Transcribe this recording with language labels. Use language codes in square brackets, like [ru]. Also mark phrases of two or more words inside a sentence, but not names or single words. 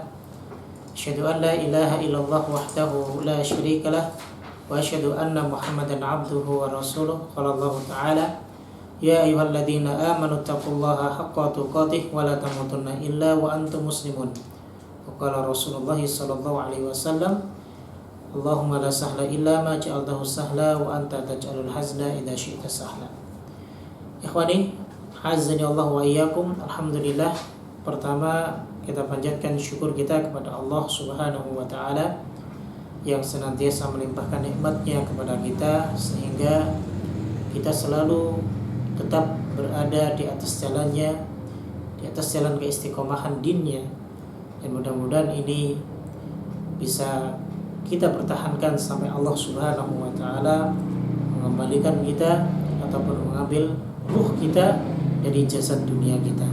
[ar] أشهد أن لا إله إلا الله وحده لا شريك له وأشهد أن محمدا عبده ورسوله. قال الله تعالى: يا أيها الذين آمنوا اتقوا الله حق تقاته ولا تموتن إلا وأنتم مسلمون. وقال رسول الله صلى الله عليه وسلم: اللهم لا سهل إلا ما جعلته سهلا وأنت تجعل الحزن إذا شئت سهلا. إخواني، أعانني الله وإياكم. [id] Alhamdulillah, pertama kita panjatkan syukur kita kepada Allah [ar] سبحانه وتعالى [id] yang senantiasa melimpahkan nikmat-Nya kepada kita sehingga kita selalu tetap berada di atas jalannya, di atas jalan keistiqomahan dinnya, dan mudah-mudahan ini bisa kita pertahankan sampai Allah [ar] سبحانه وتعالى [id] mengembalikan kita ataupun mengambil ruh kita dari jasad dunia kita.